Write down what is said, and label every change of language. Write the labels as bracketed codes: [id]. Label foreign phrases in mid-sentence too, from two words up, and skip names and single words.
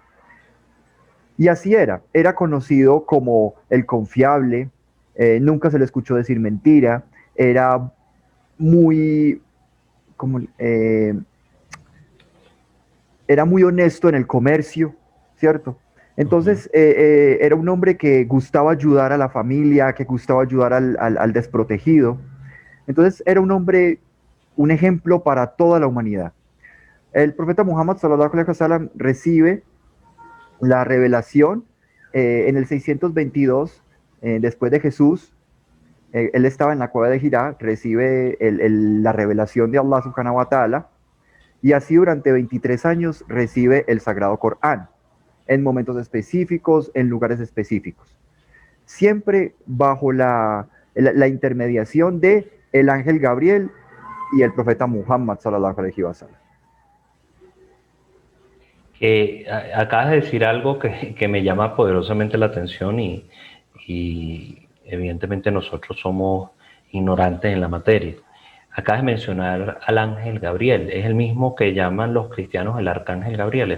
[es] Y así era conocido como el confiable, nunca se le escuchó decir mentira, era muy, como, era muy honesto en el comercio, ¿cierto? Uh -huh. Entonces, era un hombre que gustaba ayudar a la familia, que gustaba ayudar al desprotegido. Entonces, era un hombre, un ejemplo para toda la humanidad. El profeta Muhammad [ar] صلى الله عليه وسلم [es] recibe la revelación en el 622 después de Jesús. Él estaba en la cueva de Jirá, recibe la revelación de Allah [ar] سبحانه وتعالى, [es] y así durante 23 años recibe el Sagrado Corán, en momentos específicos, en lugares específicos. Siempre bajo la intermediación de el ángel Gabriel y el profeta Muhammad [ar] صلى الله عليه وسلم. [es] Acabas de decir algo que me llama poderosamente la atención y evidentemente nosotros somos ignorantes en la materia. Acabas de mencionar al ángel Gabriel, es el mismo que llaman los cristianos el arcángel Gabriel.